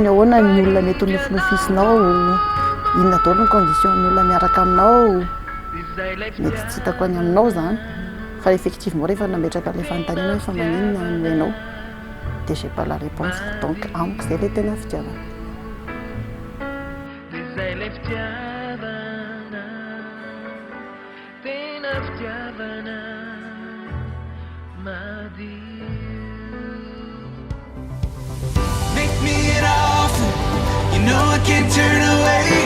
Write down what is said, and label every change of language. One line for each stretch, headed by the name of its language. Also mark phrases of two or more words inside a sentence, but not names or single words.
Malagasy: ny ahoana ny olona mety ho nofinofisinao, inona daholo ny condition ny olona miaraka aminao, mety tsy hitako any aminao zany, fa effectivement rehefa nametraka ilay fanontaniana hoe fa maninona no hainao, dia
French: j'ai pas la réponse,
Malagasy: donc amiko izay ilay tena fitiavana.
English: Make me an offer, you know I can't turn away.